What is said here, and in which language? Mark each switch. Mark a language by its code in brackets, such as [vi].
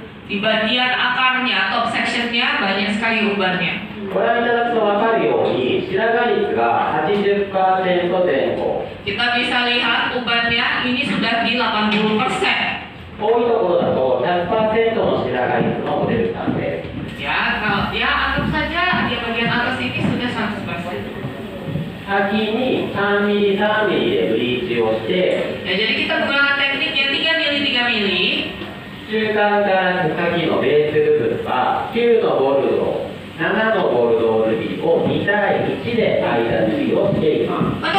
[id] Di bagian akarnya, top section-nya banyak sekali ubannya. [ja] ご覧いただくと分かるように白髪率が 80% 前後。 [id] Kita bisa lihat ubannya ini sudah di 80%. [ja] 多いところだと 100% の白髪率のモデルさんです。 [id] Ya, kalau ya anggap saja di bagian atas ini sudah 100%. [ja] 先に3ミリ3ミリでブリーチをして、 [id] Ya, jadi kita menggunakan teknik yang 3 mili 3 mili. [ja] 中間から手先のベース部分は9のボルドー、7のボルドールビーを2対1で間塗りをしています。